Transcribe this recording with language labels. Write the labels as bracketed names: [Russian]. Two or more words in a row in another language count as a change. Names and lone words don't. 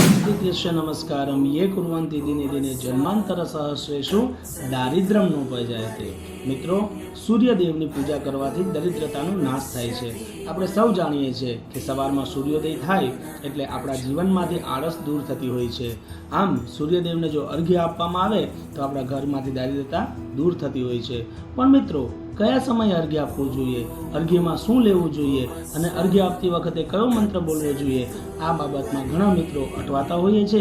[Sanskrit] कृष्ण नमस्कारम ये कुर्वन्ति दिने दिने जन्मांतर सहस्रेषु दारिद्र्यम नोपजायते। [Gujarati] मित्रों, सूर्यदेवની પૂજા કરવાથી દરિદ્રતાનો નાશ થાય છે। આપણે સૌ જાણીએ છીએ કે સવારમાં સૂર્યોદય થાય એટલે આપણા જીવનમાંથી આળસ દૂર થતી હોય છે। આમ સૂર્યદેવને જો અર્ઘ્ય આપવામાં આવે તો આપણા ઘરમાંથી દારિદ્રતા દૂર થતી હોય છે। પણ મિત્રો, કયા સમયે અર્ઘ્ય આપવું જોઈએ, અર્ઘ્યમાં શું લેવું જોઈએ અને અર્ઘ્ય આપતી વખતે કયો મંત્ર બોલવો જોઈએ, આ બાબતમાં ઘણા મિત્રો અટવાતા હોઈએ છે।